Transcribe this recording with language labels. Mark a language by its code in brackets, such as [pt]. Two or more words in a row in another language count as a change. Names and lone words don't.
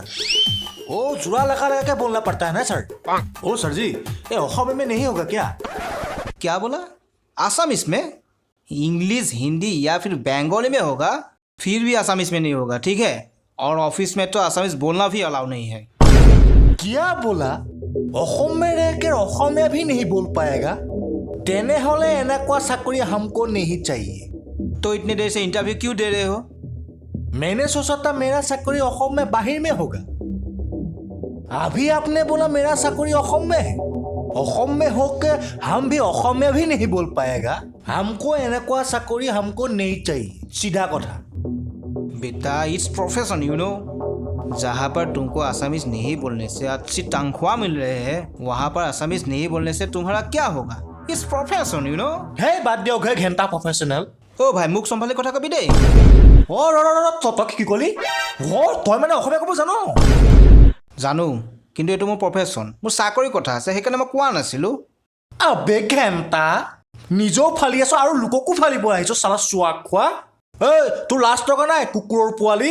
[hi] ओ जुड़ा लगा के बोलना पड़ता है ना सर। ओ सर जी, ये असम में नहीं होगा क्या? क्या बोला? आसामीज में? इंग्लिश हिंदी या फिर बंगाली में होगा फिर भी असमीज में नहीं होगा ठीक है और ऑफिस में तो असमीज बोलना भी अलाउ नहीं है क्या बोला অসমে रहकर অসমীয়া भी नहीं बोल पाएगा [as] তেনেহলে এনেকুৱা চাকৰি [hi] हमको नहीं चाहिए तो इतने देर से इंटरव्यू क्यों दे रहे हो मैंने सोचा था मेरा चाकरी असम में बाहर में होगा अभी आपने बोला मेरा चाकरी असम में है असम में होकर हम भी असमिया भी नहीं बोल पाएगा हमको এনেকুৱা चाकरी हमको नहीं चाहिए सीधा कथा बेटा [en] it's profession you know [hi] जहाँ पर तुमको असमीज नहीं बोलने से अच्छी तनख्वाह मिल रहे हैं वहाँ पर असमीज नहीं बोलने से तुम्हारा क्या होगा [en] it's profession you know [as] হে বাদ দিয়ক হে ঘণ্টা প্ৰফেশ্যনেল ও ভাই মুখ সম্ভালি কথা কবি দে ओ তই কি কলি ও তই মানে অসমীয়া ক'ব জানো জানো কিন্তু এটো মোৰ প্ৰফেশ্যন মোৰ চাকৰি কথা আছে সেইকাৰণে মই কোৱা নাছিলোঁ আবে ঘণ্টা নিজেও ফালি আছ আৰু লোককো ফালিব আহিছ চালা চোৱা খোৱা ঐ তোৰ লাজ টকা নাই কুকুৰৰ পোৱালি